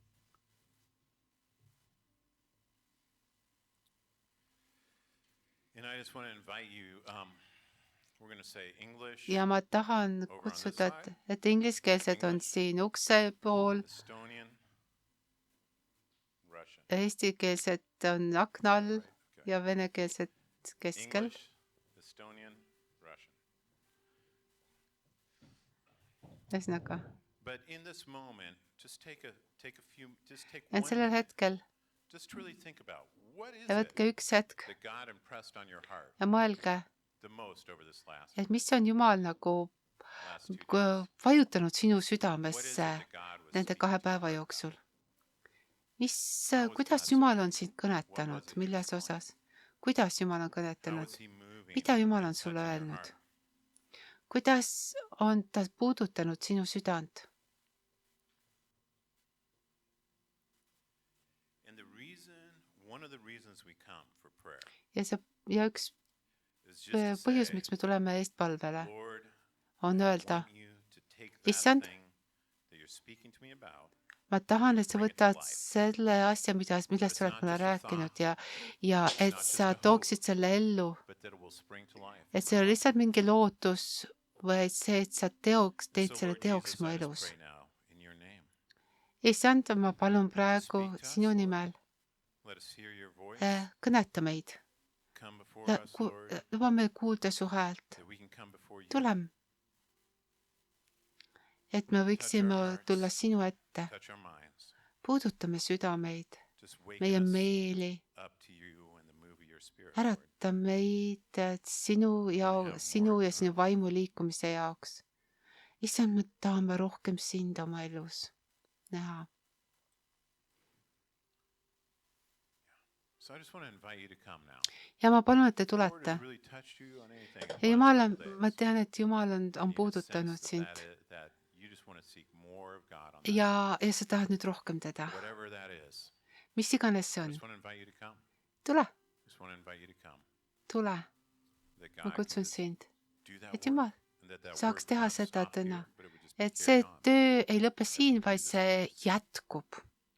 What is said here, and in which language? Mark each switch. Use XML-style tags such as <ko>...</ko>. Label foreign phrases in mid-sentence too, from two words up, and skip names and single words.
<et>Ja ma tahan kutsuda, et ingliskeelsed on siin ukse pool, eestikeelsed on akna all ja venekeelsed keskel. Ühesõnaga. Ja sellel hetkel</et> <en>what is</en> <et>ja</et> <en>it</en> <et>võtke üks hetk</et> <en>that God impressed on your heart</en> <et>ja mõelge,</et> <en>the most over this</en> <et>et mis on Jumal nagu</et> <en>last 2 days?</en> <et>vajutanud sinu</et> <en>What is</en> <et>südamesse</et> <en>it that God was</en> <et>nende</et> <en>speaking</en> <et>2</et> <en>to your</en> <et>päeva</et> <en>heart</en> <et>jooksul?</et> <en>How was</en> <et>Kuidas</et> <en>God</en> <et>Jumal on</et> <en>speaking?</en> <et>sind</et> <en>What was</en> <et>kõnetanud,</et> <en>it he was</en> <et>milles</et> <en>telling</en> <et>osas? Kuidas Jumal on</et> <en>How</en> <et>kõnetanud?</et> <en>was he moving</en> <et>Mida Jumal</et> <en>and</en> <et>on sulle</et> <en>touching your</en> <et>öelnud?</et> <en>heart?</en> <et>Kuidas on ta puudutanud sinu südant?</et> <en>And one of the reasons we come for prayer</en> <et>Ja üks</et> <en>is just to</en> <et>põhjus,</et> <en>say,</en> <et>miks me tuleme eestpalvele,</et> <en>Lord,</en> <et>on</et> <en>I</en> <et>öelda,</et> <en>want you to take that</en> <et>Issand,</et> <en>thing that you're speaking to me about,</en> <et>ma tahan, et sa</et> <en>bring it to</en> <et>võtad</et> <en>life.</en> <et>selle asja, millest sa oled mulle rääkinud ja et</et> <en>not just</en> <et>sa</et> <en>a hope.</en> <et>tooksid selle ellu,</et> <en>But that it will spring to life.</en> <et>et see ei ole lihtsalt mingi lootus, vaid see, et sa teed</et> <en>So,</en> <et>selle</et> <en>Lord</en> <et>teoks</et> <en>Jesus,</en> <et>mu</et> <en>I just</en> <et>elus.</et> <en>pray now in your name.</en> <et>Issand, ma palun praegu</et> <en>speak to us,</en> <et>sinu</et> <en>Lord.</en> <et>nimel,</et> <en>Let us hear your voice.</en> <et>kõneta meid</et> <en>Come before</en> <et>ja</et> <en>us, Lord,</en> <et>luba meil kuulda su häält.</et> <en>that we can come before you.</en> <et>Tule, et me võiksime tulla sinu ette,</et> <en>Touch our minds.</en> <et>puudutame südameid,</et> <en>Just waken</en> <et>meie</et> <en>us</en> <et>meeli,</et> <en>up to you and the move of your spirit, Lord.</en> <et>ärata meid sinu ja sinu vaimu liikumise jaoks. Issand, me tahame rohkem sind oma elus näha.</et> <en>So I just want to invite you to come now.</en> <et>Ja ma palun, et te</et> <en>The Lord</en> <et>tulete.</et> <en>has really touched you on anything in the</en> <et>Ja</et> <en>last</en> <et>Jumal</et> <en>couple</en> <et>on,</et> <en>days.</en> <et>ma tean, et Jumal on</et> <en>And you just</en> <et>puudutanud</et> <en>sense</en> <et>sind</et> <en>that you just want to seek more of God on that.</en> <et>ja sa tahad nüüd rohkem teda.</et> <en>Whatever that is.</en> <et>Mis iganes see</et> <en>I</en> <et>on.</et> <en>just want to invite you to come.</en> <et>Tule,</et> <en>Just want to invite you to come.</en> <et>tule,</et> <en>That</en> <et>ma</et> <en>God can</en> <et>kutsun</et> <en>just</en> <et>sind.</et> <en>do that</en> <et>Et</et> <en>work.</en> <et>Jumal</et> <en>And that</en> <et>saaks</et> <en>work</en> <et>teha</et> <en>would not</en> <et>seda</et> <en>stop here,</en> <et>täna.</et> <en>but it would just</en> <et>Et</et> <en>be</en> <et>see</et> <en>carried on.</en> <et>töö ei lõpe siin, vaid see jätkub.</et>